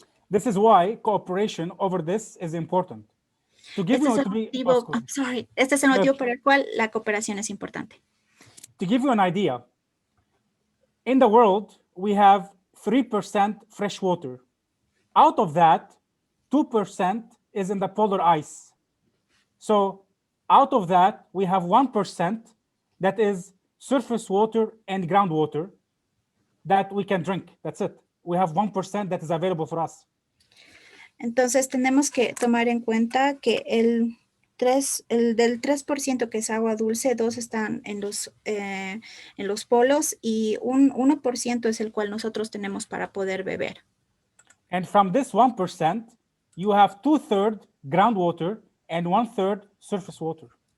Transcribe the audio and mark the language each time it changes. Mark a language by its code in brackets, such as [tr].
[en] This is why cooperation over this is important. [es] Este es el motivo por el cual la cooperación es importante. [en] To give you an idea, in the world, we have 3% fresh water. Out of that, 2% is in the polar ice. So out of that, we have 1% that is surface water and groundwater that we can drink. That's it. We have 1% that is available for us. [es] Entonces tenemos que tomar en cuenta que el del 3% que es agua dulce, 2 están en los polos y un 1% es el cual nosotros tenemos para poder beber. [en] And from this 1%, you have 2/3 groundwater and 1/3 surface water.